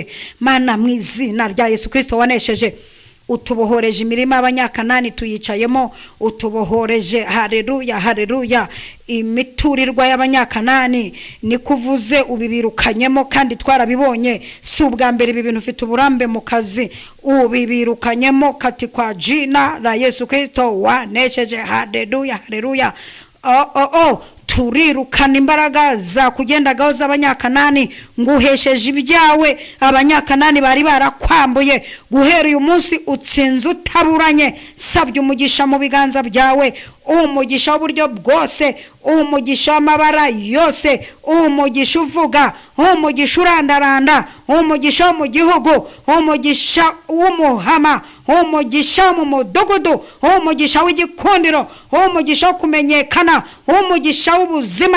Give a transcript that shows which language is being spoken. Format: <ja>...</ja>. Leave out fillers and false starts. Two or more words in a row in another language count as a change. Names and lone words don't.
<rw>Mana mu izina rya Yesu Kristo wanesheje, utubohoreje imirima y'abanyakanani tuyicayemo, utubohoreje haleluya haleluya imiturirwa y'abanyakanani ni kuvuze ubibirukanyemo, kandi twarabibonye si ubwa mbere ibi bintu ufite uburambe mu kazi, ubibirukanyemo</rw> <sw>kati kwa jina la Yesu Kristo</sw> <rw>wanesheje haleluya haleluya. Turirukana imbaraga za kugendagaho z'abanyakanani, nguhesheje ibyawe abanyakanani bari barakwambuye. Guhera uyu munsi utsinze utaburanye, sabye umugisha mu biganza byawe, umugisha w'uburyo bwose, umugisha w'amabara yose, umugisha uvuga, umugisha urandaranda, umugisha wo mu gihugu, umugisha w'umuhama, umugisha mu mudugudu, umugisha w'igikundiro, umugisha wo kumenyekana, umugisha w'ubuzima.</rw>